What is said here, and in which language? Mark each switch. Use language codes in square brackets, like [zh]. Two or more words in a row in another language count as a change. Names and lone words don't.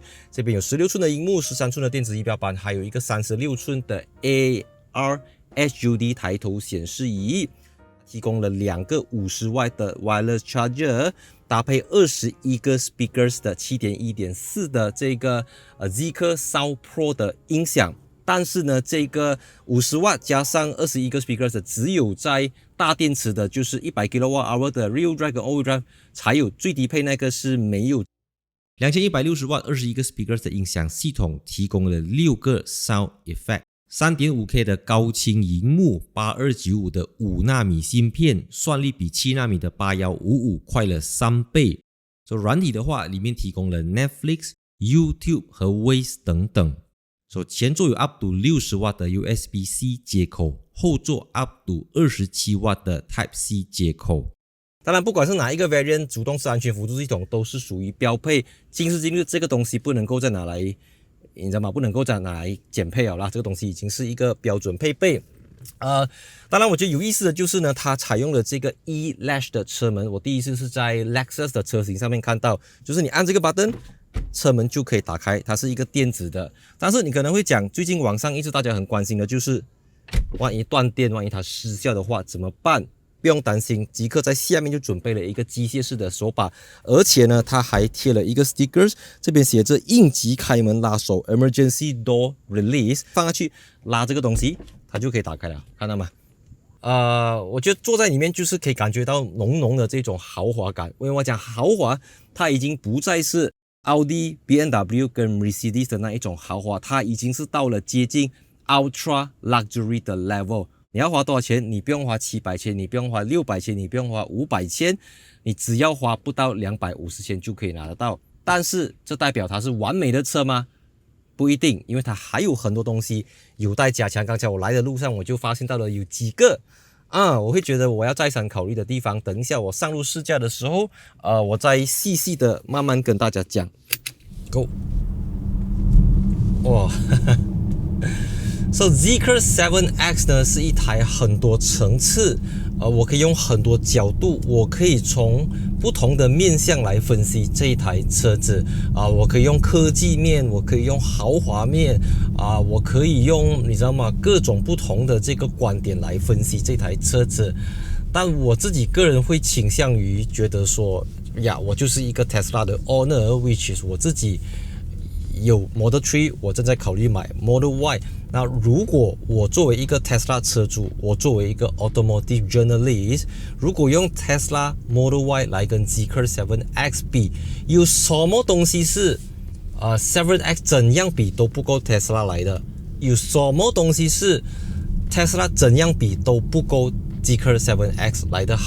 [zh] 這邊有16寸的熒幕，13寸的電子儀表板，還有一個36寸的 AR HUD 抬頭顯示儀，提供了2個50W 的 [en] Wireless Charger， [zh] 搭配21個 Speakers 的 7.1.4 的這個Zeekr Sound Pro 的音響。但是呢，這個50W 加上21個 speakers 只有在大電池的，就是100 kWh 的 [en] Rear Drive [zh] 跟 [en] All-Wheel Drive [zh] 才有，最低配那個是沒有。2160W 21個 speakers 的音響系統提供了6個 [en] Sound Effect， [zh] 3.5K 的高清螢幕，8295的5納米芯片，算力比7納米的8155快了3倍。所以軟體的話，裡面提供了 Netflix、YouTube 和 Waze 等等。前座有 [en] up to [zh] 60W 的 USB-C 接口，後座 [en] up to [zh] 27W 的 Type-C 接口。当然，不管是哪一個 variant，主動式安全輔助系統都是屬於標配。今時今日，這個東西不能夠再拿來你知道嗎？不能夠再拿來減配了啦，這個東西已經是一個標準配備。當然我覺得有意思的就是呢，它採用了這個 E-Latch 的車門，我第一次是在 Lexus 的車型上面看到，就是你按這個 button，車門就可以打開，它是一個電子的。但是你可能會講，最近網上一直大家很關心的就是，萬一斷電，萬一它失效的話怎麼辦？不用擔心，極客在下面就準備了一個機械式的手把，而且呢，它還貼了一個 stickers， 這邊寫着應急開門拉手 [en] Emergency Door Release， [zh] 放下去拉這個東西，它就可以打開了，看到嗎？我覺得坐在裡面就是可以感覺到濃濃的這種豪華感。因為我講豪華，它已經不再是奧迪、BMW 跟 Mercedes 的那一種豪華，它已經是到了接近 [en] Ultra Luxury [zh] 的 level。你要花多少錢？你不用花700千，你不用花600千，你不用花500千，你只要花不到250千就可以拿得到。但是這代表它是完美的車嗎？不一定，因為它還有很多東西有待加強。剛才我來的路上我就發現到了有幾個我會覺得我要再三考慮的地方。等一下我上路試駕的時候，我再細細的慢慢跟大家講。Go， 哇！So Zeekr 7X 呢是一台很多層次，我可以用很多角度，我可以從不同的面向來分析這一台車子我可以用科技面，我可以用豪華面我可以用你知道嗎？各種不同的這個觀點來分析這台車子。但我自己個人會傾向於覺得說呀，我就是一個 Tesla 的 owner， [en] which is [zh] 我自己有 Model 3，我正在考慮買 Model Y。那如果我作為一個 Tesla 車主，我作為一個 [en] Automotive Journalist， [zh] 如果用 Tesla Model Y 來跟 Zeekr 7X 比，有什麼東西是7X 怎樣比都不夠 Tesla 來的？有什麼東西是 Tesla 怎樣比都不夠 Zeekr 7X 來的好？